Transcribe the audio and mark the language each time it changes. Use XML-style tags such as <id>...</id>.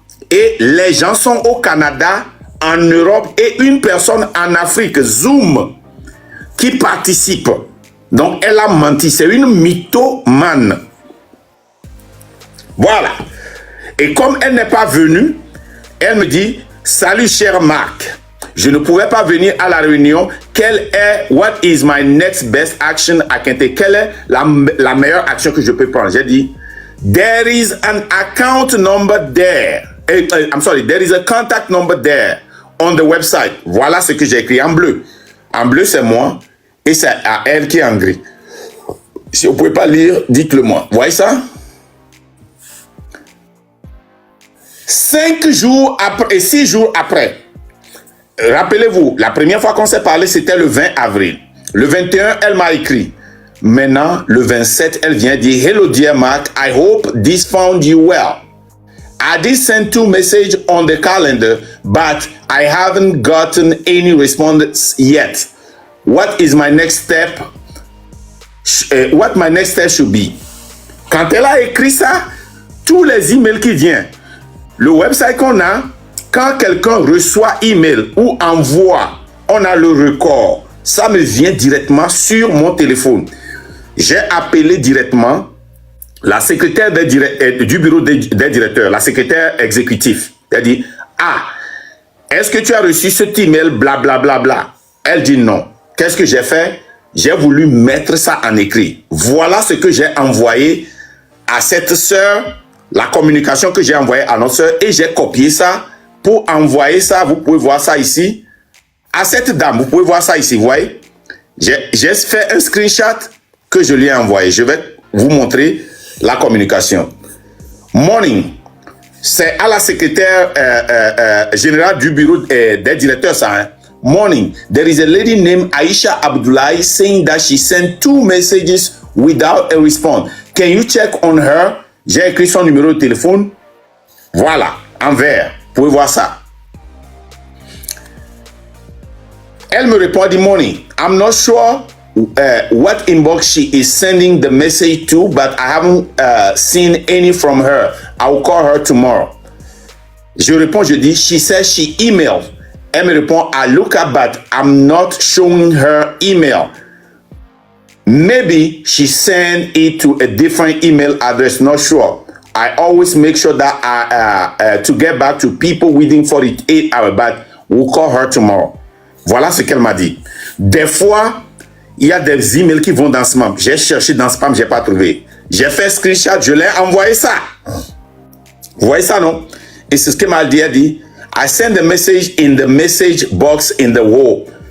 <fr>Et les gens sont au Canada, en Europe et une personne en Afrique, Zoom, qui participe. Donc, elle a menti. C'est une mythomane. Voilà. Et comme elle n'est pas venue, elle me dit, salut cher Marc, je ne pouvais pas venir à la réunion.</fr> <en>What is my next best action I can take?</en> <fr>Quelle est la meilleure action que je peux prendre? J'ai dit,</fr> <en>there is an account number there. There is a contact number there on the website.</en> <fr>Voilà ce que j'ai écrit en bleu. En bleu, c'est moi et c'est à elle qui est en gris. Si vous ne pouvez pas lire, dites-le moi. Vous voyez ça? 5 jours après et 6 jours après, rappelez-vous, la première fois qu'on s'est parlé, c'était le 20 avril. Le 21, elle m'a écrit. Maintenant, le 27, elle vient dire,</fr> <en>hello dear Mark, I hope this found you well.</en> <fr>I did send 2 messages on the calendar, but I haven't gotten any response yet. What is my next step? What my next step should be? Quand elle a écrit ça, tous les emails qui viennent, le website qu'on a, quand quelqu'un reçoit email ou envoie, on a le record. Ça me vient directement sur mon téléphone. J'ai appelé directement la secrétaire du bureau des directeurs, la secrétaire exécutive. Elle dit, est-ce que tu as reçu cet email, blablabla, bla, bla, bla. Elle dit non. Qu'est-ce que j'ai fait? J'ai voulu mettre ça en écrit. Voilà ce que j'ai envoyé à cette sœur, la communication que j'ai envoyée à notre sœur, et j'ai copié ça pour envoyer ça. Vous pouvez voir ça ici. À cette dame, vous pouvez voir ça ici, vous voyez? J'ai fait un screenshot que je lui ai envoyé. Je vais vous montrer la communication.</fr> <en>Morning.</en> <fr>C'est à la secrétaire générale du bureau des directeurs, ça.</fr> <en>Hein? Morning. There is a lady named Aisha Abdullahi saying that she sent 2 messages without a response. Can you check on her?</en> <fr>J'ai écrit son numéro de téléphone. Voilà, en vert. Vous pouvez voir ça. Elle me répond, dit</fr> <en>morning. I'm not sure what inbox she is sending the message to, but I haven't seen any from her. I will call her tomorrow.</en> <fr>Je réponds, je dis,</fr> <en>she says she emailed.</en> <fr>Elle me répond,</fr> <en>I look at but I'm not showing her email. Maybe she sent it to a different email address, not sure. I always make sure that to get back to people within 48 hours, but we'll call her tomorrow.</en> <fr>Voilà ce qu'elle m'a dit. Des fois, il y a des emails qui vont dans spam. J'ai cherché dans spam, j'ai pas trouvé. J'ai fait screenshot, je l'ai envoyé ça. Vous voyez ça, non? Et c'est ce qu'elle m'a dit. Elle dit,</fr> <en>I send the message in the message box in the wall.</en>